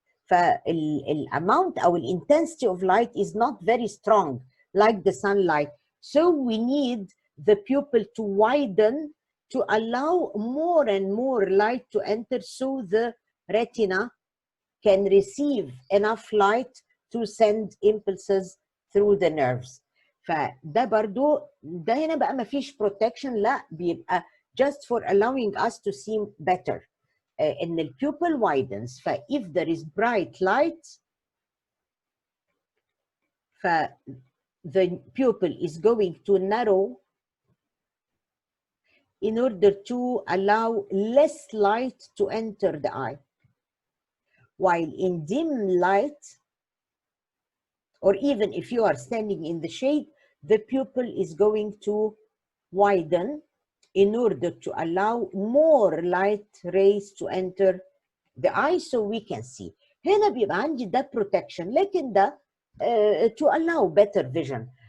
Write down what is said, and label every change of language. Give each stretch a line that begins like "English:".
English: فالامount او الintensity of light is not very strong like the sunlight, so we need the pupil to widen to allow more and more light to enter, so the retina can receive enough light to send impulses through the nerves.
Arabic: فده برضو ده هنا بقى ما فيش protection، لا بيبقى
English: just for allowing us to see better. ان the pupil widens. if there is bright light, the pupil is going to narrow in order to allow less light to enter the eye. While in dim light, or even if you are standing in the shade, the pupil is going to widen in order to allow more light rays to enter the eye so we can see.
Arabic: هنا بيبقى عندي ده protection، لكن ده
English: to allow better vision.